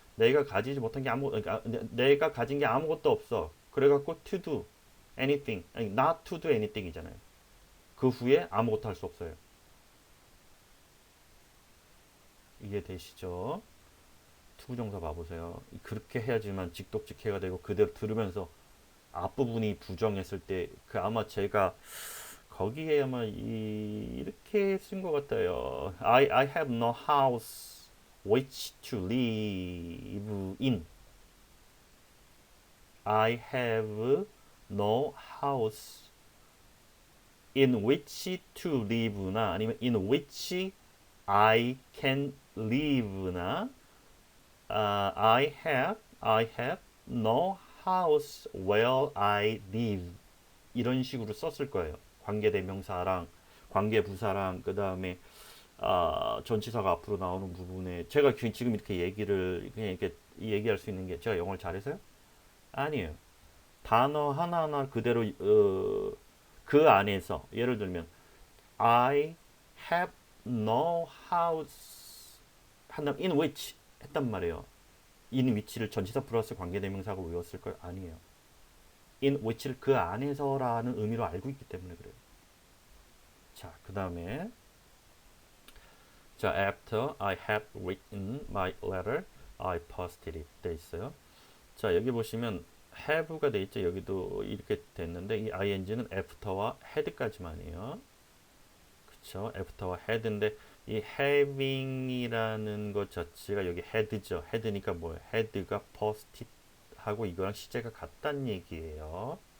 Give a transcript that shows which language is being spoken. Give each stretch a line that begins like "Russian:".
Korean: 내가 가지지 못한 게 그러니까 내가 가진 게 아무것도 없어. 그래갖고
English: to do anything, 아니 not to do anything이잖아요.
Korean: 그 후에 아무것도 할 수 없어요. 이해되시죠? 투부정사 봐보세요. 그렇게 해야지만 직독직해가 되고 그대로 들으면서 앞부분이 부정했을 때 그 아마 제가 거기에 아마 이렇게 쓴 것 같아요.
English: I have no house which to live in. I have no house in which to live나 아니면 in which I can live나 I have no house where I live
Korean: 이런 식으로 썼을 거예요. 관계대명사랑 관계부사랑 그 다음에 전치사가 앞으로 나오는 부분에 제가 지금 이렇게 얘기를 그냥 이렇게 얘기할 수 있는 게 제가 영어를 잘해서요? 아니에요. 단어 하나하나 그대로 그 안에서 예를 들면
English: I have no house
Korean: 한다면 in which 했단 말이에요. in which를 전치사 플러스 관계대명사가 외웠을까요? 아니에요. in which를 그 안에서라는 의미로 알고 있기 때문에 그래요. 자, 그 다음에 자,
English: after I have written my letter, I posted it
Korean: 돼 있어요. 자, 여기 보시면 have가 돼 있죠. 여기도 이렇게 됐는데 이 ing는 after와 had까지만이에요. 그쵸? after와 had인데 이 having이라는 것 자체가 여기 had죠. had니까 뭐예요? had가 posted 하고 이거랑 시제가 같단 얘기예요.